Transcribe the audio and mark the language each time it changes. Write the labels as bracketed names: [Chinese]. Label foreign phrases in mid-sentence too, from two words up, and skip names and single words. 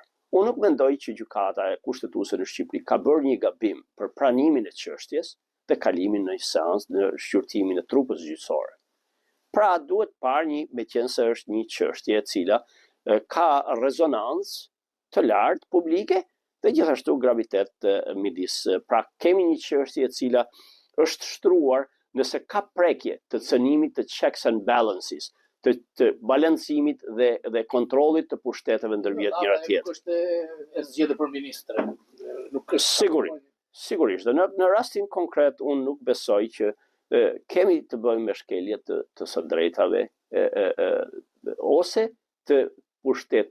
[Albanian] Unë nuk mendoj që gjykata e kushtetuese në Shqipëri ka bërë një gabim për pranimin e çështjes dhe kalimin në një seancë në shqyrtimin e trupës gjyqësor. Pra duhet parë meqense është një çështje e cila ka rezonancë të lartë publike dhe gjithashtu gravitet midis. Pra kemi një çështje e cila është shtruar nëse ka prekje të cënimit të [English] checks and balances, [Albanian] të balancimit dhe kontrollit të pushteteve ndërmjet njëra tjetrës. Nuk është e zgjedhur për ministre. Nuk është Sigurisht. Dhe në rastin konkret unë nuk besoj që kemi të bëjmë me shkelje të së drejtave ose të pushtet.